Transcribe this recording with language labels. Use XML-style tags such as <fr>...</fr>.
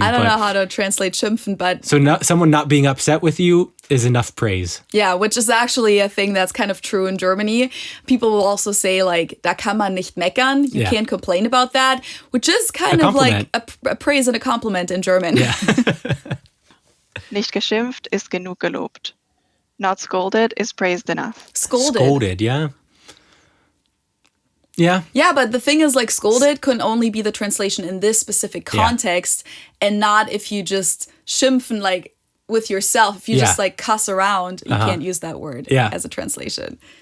<en>I don't know how to translate schimpfen, but... So someone not being upset with you is enough praise. Yeah, which is actually a thing that's kind of true in Germany. People will also say like,</en> <de>da kann man nicht meckern.</de> <en>You can't complain about that, which is kind of like a praise and a compliment in German. Yeah.</en> <de>Nicht geschimpft ist genug gelobt.</de> <en>Not scolded is praised enough. Scolded, yeah. Yeah. Yeah, but the thing is, like, scolded can only be the translation in this specific context and not if you just schimpfen, like, with yourself. If you just, like, cuss around, you can't use that word as a translation.</en>